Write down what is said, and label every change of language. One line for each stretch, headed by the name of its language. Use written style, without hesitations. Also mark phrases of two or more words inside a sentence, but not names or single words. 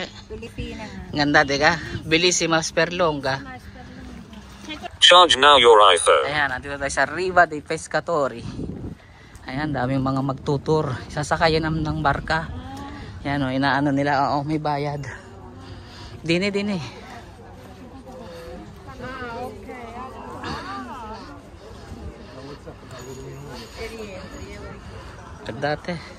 Filipino: Pilipina nga. Ganda, diga? Bellissima Sperlonga.
English: Charge now your iPhone.
Filipino: Ayan, nandito tayo sa Riva dei Pescatori. Ayan, daming mga magtutur. Sasakayan ng barka. Ayan o, inaano nila. Oo, may bayad. Dini. Dati.